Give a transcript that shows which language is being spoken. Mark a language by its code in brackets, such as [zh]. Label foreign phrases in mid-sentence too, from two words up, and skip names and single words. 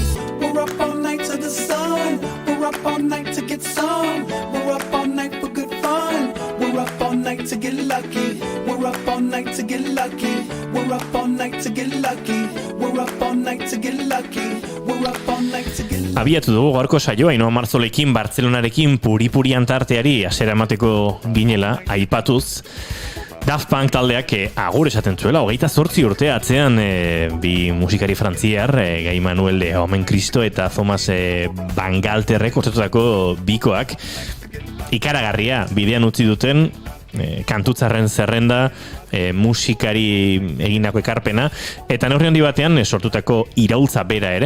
[en] We're up all night to the sun. We're up all night to get some. We're up all night for good fun. We're up all night to get lucky. We're up all night to get lucky. We're up all night to get lucky. We're up all night to get lucky. We're up all night to get lucky. [eu] Abiatu dugu gaurko saioa Ainhoa Marzolekin, Bartzelonarekin puri-purian tarteari hasiera emateko ginela aipatuz. Daft Punk taldeak agur esaten zuela, 28 urte atzean bi musikari frantziar, Gai Manuel de Omen Cristo eta Thomas Van Galterrek ortetutako bikoak ikaragarria bidean utzi duten kantutzarren zerrenda, musikari egindako ekarpena, eta neurri handi batean sortutako iraultza bera ere.